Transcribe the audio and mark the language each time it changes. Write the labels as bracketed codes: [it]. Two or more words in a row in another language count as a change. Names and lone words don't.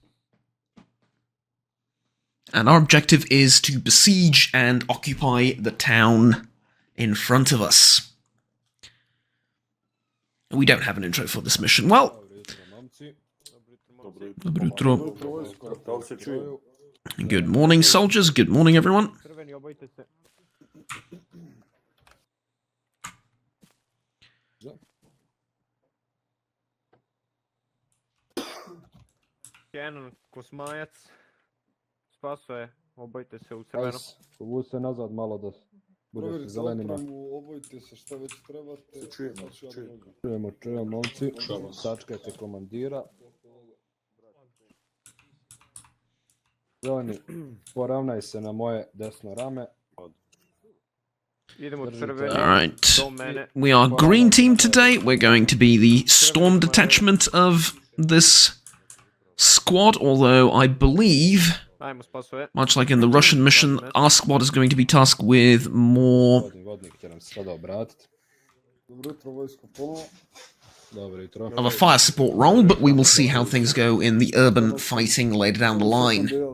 [en] And our objective is to besiege and occupy the town in front of us. We don't have an intro for this mission. Well, good morning, soldiers. Good morning, everyone. [sr] Jedan kosmajac spasuje, obojte se u crveno. Povuci se nazad malo da budeš zelenima. Obojte se šta već trebate. Čujemo, momci. Sačkajte komandira. Zeleni, poravnaj se na moje desno rame. Idemo crveno. [en] Alright, we are green team today. We're going to be the storm detachment of this squad, although I believe, much like in the Russian mission, our squad is going to be tasked with more of a fire support role, but we will see how things go in the urban fighting later down the line.